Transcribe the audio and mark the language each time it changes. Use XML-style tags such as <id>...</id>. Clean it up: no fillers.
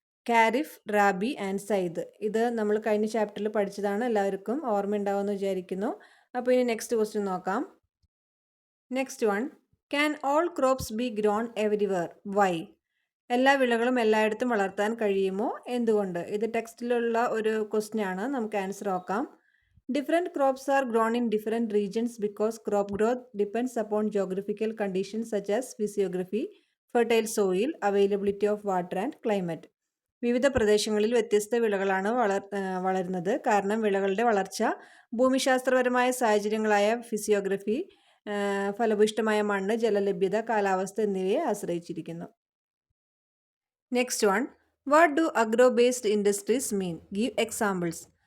<ml>Kharif, rabi and Syed. ഇത് നമ്മൾ കഴിഞ്ഞ ചാപ്റ്ററിൽ പഠിച്ചതാണ്, എല്ലാവർക്കും ഓർമ്മയുണ്ടാവുമെന്ന് വിചാരിക്കുന്നു. അപ്പോൾ ഇനി നെക്സ്റ്റ് ക്വസ്റ്റ്യൻ നോക്കാം. Next one.</ml> <en>Can all crops be grown everywhere? Why?</en> <ml>എല്ലാ വിളകളും എല്ലായിടത്തും വളർത്താൻ കഴിയുമോ? എന്തുകൊണ്ട്? ഇത് ടെക്സ്റ്റിലുള്ള ഒരു ക്വസ്റ്റ്യൻ ആണ്. നമുക്ക് ആൻസർ നോക്കാം.</ml> <en>Different crops are grown in different regions because crop growth depends upon geographical conditions such as physiography, fertile soil, availability of water and climate.</en> <ml>വിവിധ പ്രദേശങ്ങളിൽ വ്യത്യസ്ത വിളകളാണ് വളരുന്നത്. കാരണം വിളകളുടെ വളർച്ച ഭൂമിശാസ്ത്രപരമായ സാഹചര്യങ്ങളായ ഫിസിയോഗ്രഫി, ഫലഭൂയിഷ്ഠമായ മണ്ണ്, ജലലഭ്യത, കാലാവസ്ഥ എന്നിവയെ ആശ്രയിച്ചിരിക്കുന്നു.</ml> <en>Next one, what do agro based industries mean? Give examples.</en>